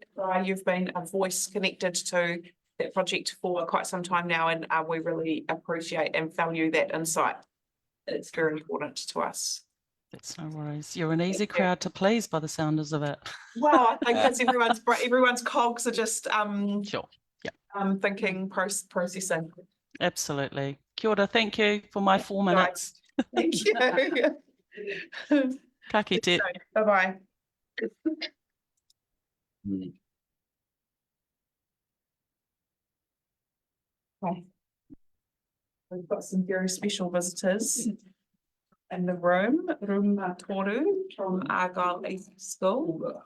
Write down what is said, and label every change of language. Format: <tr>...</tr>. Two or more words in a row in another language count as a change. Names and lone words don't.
<en>You've been a voice connected to that project for quite some time now, and we really appreciate and value that insight. It's very important to us. That's no worries. You're an easy crowd to please by the sounders of it. Well, I think because everyone's cogs are just sure. thinking, processing. Absolutely.</en> <mi>Kia ora,</mi> <en>thank you for my 4 minutes. Thank you.</en> <mi>Ka kite.</mi> <en>Bye-bye. Okay. We've got some very special visitors in the room, Toru from Argyle East School.</en>